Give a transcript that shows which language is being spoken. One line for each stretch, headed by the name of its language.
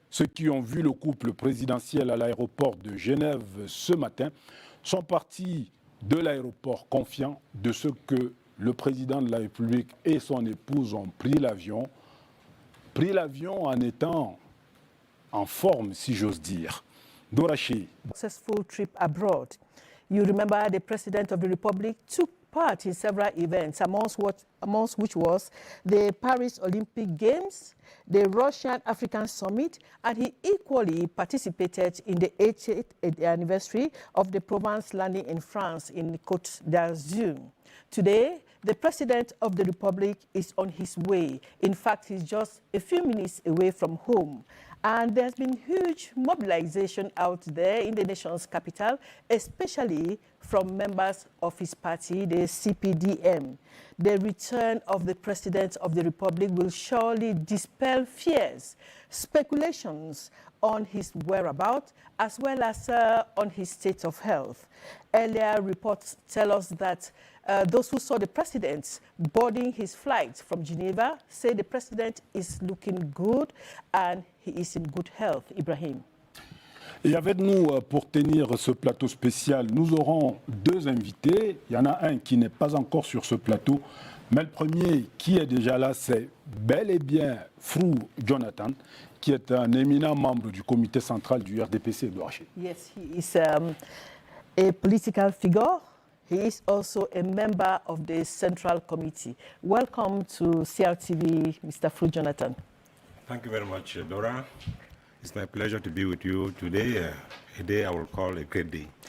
French: Ceux qui ont vu le couple présidentiel à l'aéroport de Genève ce matin sont partis de l'aéroport confiants de ce que le président de la République et son épouse ont pris l'avion en étant en forme, si j'ose dire. Dorachi.
English: Successful trip abroad. You remember the President of the Republic took part in several events, amongst which was the Paris Olympic Games, the Russian African Summit, and he equally participated in the 80th anniversary of the Provence landing in France in Côte d'Azur. Today, the President of the Republic is on his way. In fact, he's just a few minutes away from home. And there's been huge mobilization out there in the nation's capital, especially from members of his party, the CPDM. The return of the President of the Republic will surely dispel fears, speculations on his whereabouts, as well as on his state of health. Earlier reports tell us that those who saw the president boarding his flight from Geneva say the president is looking good and he is in good health. Ibrahim.
French: Et avec nous, pour tenir ce plateau spécial, nous aurons deux invités. Il y en a un qui n'est pas encore sur ce plateau, mais le premier qui est déjà là, c'est bel et bien Frou Jonathan, qui est un éminent membre du comité central du RDPC de Dorachi.
English: Yes, he is a political figure. He is also a member of the Central Committee. Welcome to CRTV, Mr. Frou Jonathan. Thank you very much, Dora. It's my pleasure to be with you today, a day I will call a great day.